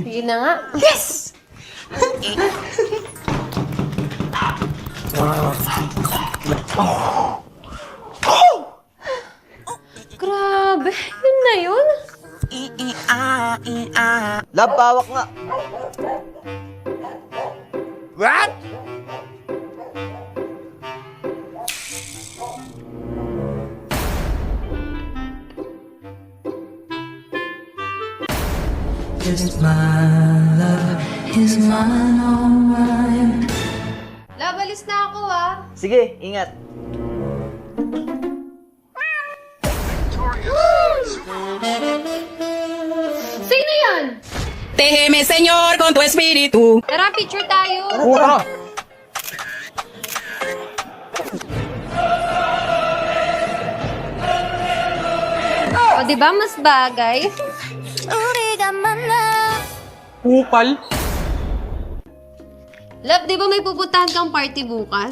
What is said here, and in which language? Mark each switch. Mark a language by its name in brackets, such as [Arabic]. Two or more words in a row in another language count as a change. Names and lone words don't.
[Filipino] Sige na nga. Grabe, yun na yun? Love, bawak nga. [English] Just my love is mine, all mine. [Filipino] Labalis na ako Sige, ingat. Sino yan? [Spanish] Déjeme, Señor, con tu espíritu. [Filipino] Tara, picture tayo. Tara! O, di ba mas bagay? Kupal? Love, di ba may pupuntahan kang party bukas?